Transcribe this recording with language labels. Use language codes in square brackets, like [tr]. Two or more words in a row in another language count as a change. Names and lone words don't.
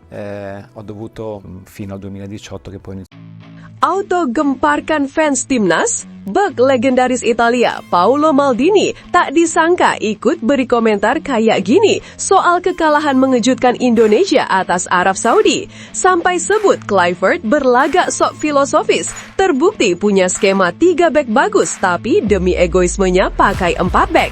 [it] ho dovuto fino al 2018 che poi [id] Auto gemparkan fans timnas, bek legendaris Italia Paolo Maldini tak disangka ikut beri komentar kayak gini soal kekalahan mengejutkan Indonesia atas Arab Saudi. Sampai sebut Kluivert berlagak sok filosofis, terbukti punya skema 3 bek bagus tapi demi egoismenya pakai 4 bek.